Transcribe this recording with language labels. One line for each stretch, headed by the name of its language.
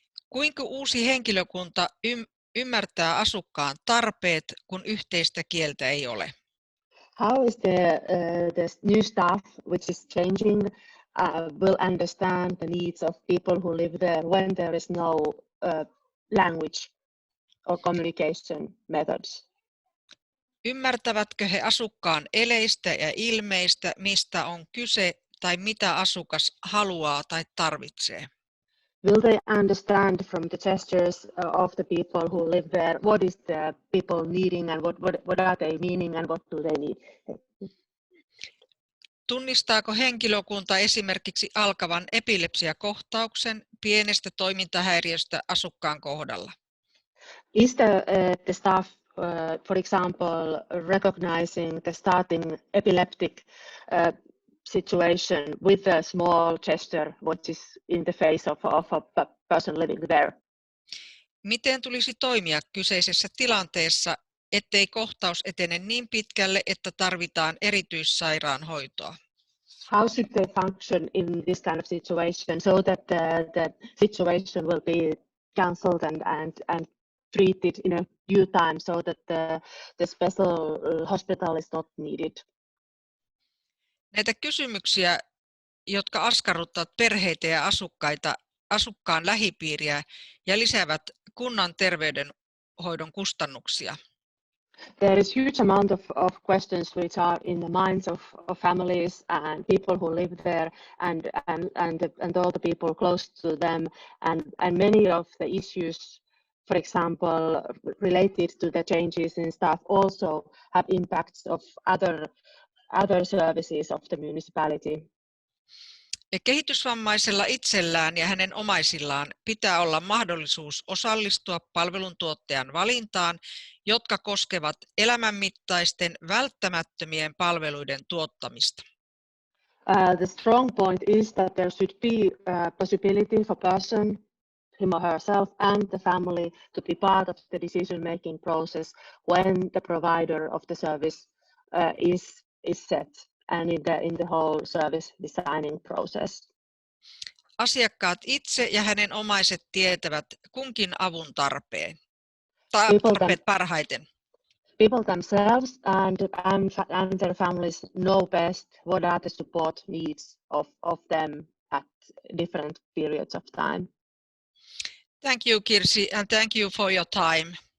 Finnish: Kuinka uusi henkilökunta ymmärtää asukkaan tarpeet, kun yhteistä kieltä ei ole?
English: How is the new staff, which is changing, will understand the needs of people who live there when there is no language or communication methods?
Finnish: Ymmärtävätkö he asukkaan eleistä ja ilmeistä, mistä on kyse tai mitä asukas haluaa tai tarvitsee?
English: Will they understand from the gestures of the people who live there what is the people needing and what are they meaning and what do they need?
Finnish: Tunnistaako henkilökunta esimerkiksi alkavan epilepsiakohtauksen pienestä toimintahäiriöstä asukkaan kohdalla?
English: Is the staff, for example, recognizing the starting epileptic situation with a small gesture which is in the face of a person living there?
Finnish: Miten tulisi toimia kyseisessä tilanteessa, ettei kohtaus etene niin pitkälle, että tarvitaan erityissairaanhoitoa?
English: How should they function in this kind of situation so that the situation will be cancelled and treated in a due time so that the special hospital is not needed?
Finnish: Näitä kysymyksiä, jotka askarruttavat perheitä ja asukkaan lähipiiriä ja lisäävät kunnan terveydenhoidon kustannuksia.
English: There is huge amount of questions which are in the minds of families and people who live there and all the people close to them and many of the issues, for example, related to the changes in staff also have impacts of other services of the municipality.
Finnish: Kehitysvammaisella itsellään ja hänen omaisillaan pitää olla mahdollisuus osallistua palveluntuottajan valintaan, jotka koskevat elämänmittaisten välttämättömien palveluiden tuottamista.
English: The strong point is that there should be a possibility for person him or herself and the family to be part of the decision-making process when the provider of the service is set and in the whole service designing process.
Finnish: Asiakkaat itse ja hänen omaiset tietävät kunkin avun tarpeen tai tarpeet parhaiten.
English: People themselves and their families know best what are the support needs of them at different periods of time. Thank you, Kirsi, and thank you for your time.